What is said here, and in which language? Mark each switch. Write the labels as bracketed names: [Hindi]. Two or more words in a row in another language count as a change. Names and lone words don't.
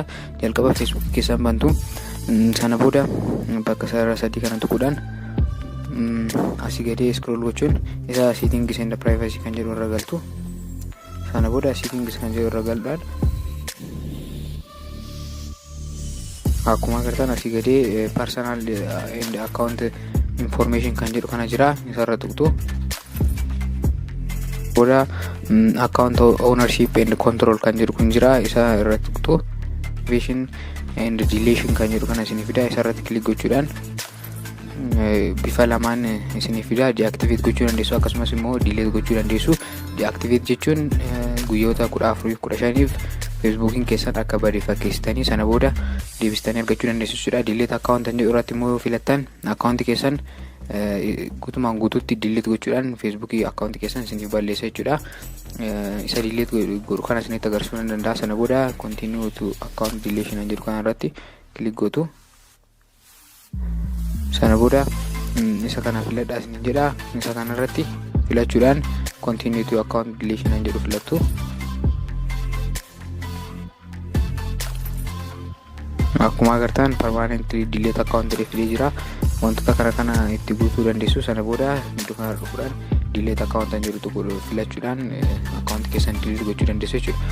[Oromo] Jalqaba feesbuukii keessan bantu, sana booda bakka sarara sadii kana tuquudhaan asii gadee scroll gochuun isa [English] settings and privacy [Oromo] kan jedhu irra galtu. Sana booda settings kan jedhu irra galuudhaan akkuma agartan asii gadee [English] personal and account information [Oromo] kan jedhu kana jira, isarra tuqtu. Booda [English] account ownership and control [Oromo] kan jedhu kun jira, isa irra tuqtu. [English] Vision and deletion [Oromo] kan jedhu kana isinii fida, isarratti click gochuudhaan bifa lamaan isinii fida. Deactivate gochuu dandeessu akkasumas immoo delete gochuu dandeessu. Deactivate jechuun guyyoota 14-15 feesbuukiin keessan akka bade fakkeessitanii sana booda deebistanii argachuu dandeessu jechuudha. [English] Delete account [Oromo] jedhu irratti immoo filattan account keessan guutumaan guutuutti delete gochuudhaan feesbuukii account keessan isiniif balleessa jechuudha. Isa delete godhu kana isinitti agarsiisuu ni danda'a. Sana booda [English] continue to account deletion [Oromo] jedhu kana irratti click gootu. Sana booda isa kana filadhaa isiniin jedha. Isa kana irratti filachuudhaan [English] continue to account deletion [Oromo] jedhu filattu. Akkuma agartan [English] permanently delete account [Oromo] jedhee jira. Wantoota kana itti guutuu dandeessu. Sana booda iddoo kana dhufuudhaan [English] delete account [Oromo] jedhu filachuudhaan account keessan delete gochuu dandeessu jechuudha.